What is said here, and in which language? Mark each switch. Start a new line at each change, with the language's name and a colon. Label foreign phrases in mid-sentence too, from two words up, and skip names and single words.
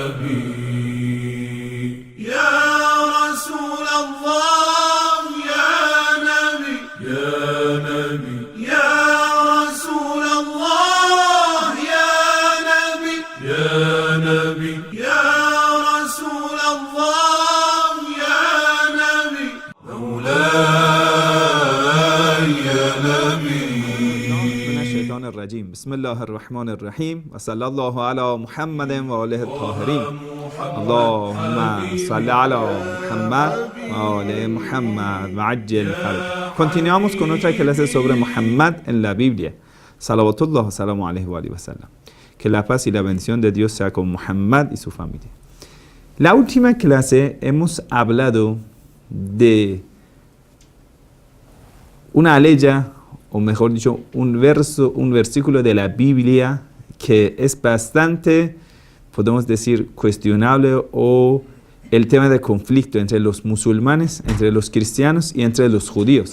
Arabic: نبي يا رسول الله يا نبي يا نبي يا رسول الله يا نبي يا نبي يا رسول الله يا نبي مولاي يا نبي من الشيطان الرجيم بسم الله الرحمن الرحيم وصلى الله على محمد وآله الطاهرين اللهم صل على Muhammad وآل Muhammad وعجل فرج.
Spanish: Continuamos con otra clase sobre Muhammad en la Biblia.
Arabic: صلوات الله وسلامه عليه وآله وسلم.
Spanish: Que la paz y la bendición de Dios sea con Muhammad y su familia. La última clase hemos hablado de una aleya, o mejor dicho, un versículo de la Biblia que es bastante, podemos decir, cuestionable, o el tema de conflicto entre los musulmanes, entre los cristianos y entre los judíos.